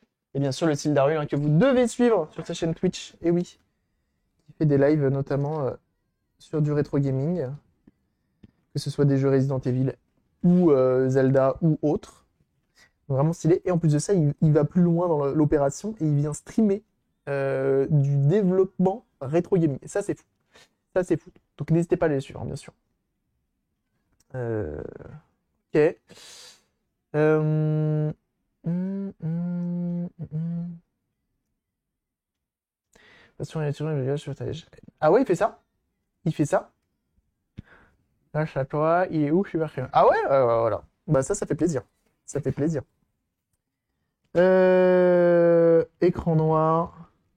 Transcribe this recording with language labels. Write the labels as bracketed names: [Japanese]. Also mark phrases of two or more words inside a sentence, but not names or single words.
[French] Et bien sûr, le Sildarul, hein, que vous devez suivre sur sa chaîne Twitch. Et oui, il fait des lives notamment sur du [English] rétro gaming, [French] que ce soit des jeux Resident Evil ou Zelda ou autres. Vraiment stylé. Et en plus de ça, il va plus loin dans l'opération et il vient streamer du développement [English] rétro gaming. [French] Et ça, c'est fou. Ça, c'est fou. Donc n'hésitez pas à les suivre, hein, bien sûr. Ok. Hum, hum, hum, hum. Ah ouais, il fait ça? Il fait ça? Lâche à toi, il est où? Je suis parfait. Ah ouais? Voilà. Bah ça fait plaisir. Ça fait plaisir. Écran noir.